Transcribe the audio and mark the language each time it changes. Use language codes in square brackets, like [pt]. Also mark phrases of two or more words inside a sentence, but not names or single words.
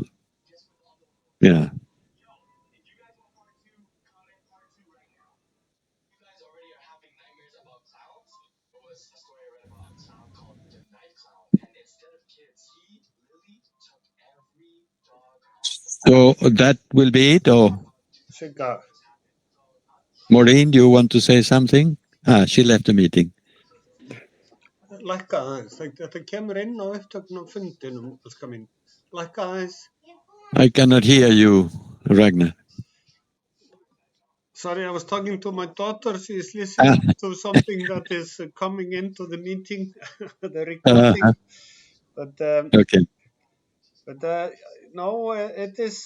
[en] Yeah. So that will be it, or? Maureen, do you want to say something? She left the meeting. [is] lækka aðeins. Þetta kemur inn á upptöknum fundinum, elskar mín. Lækka aðeins. [en] I cannot hear you, Ragnar. Sorry, I was talking to my daughter. She is listening to something that is coming into the meeting, the recording. But okay. But no, it is.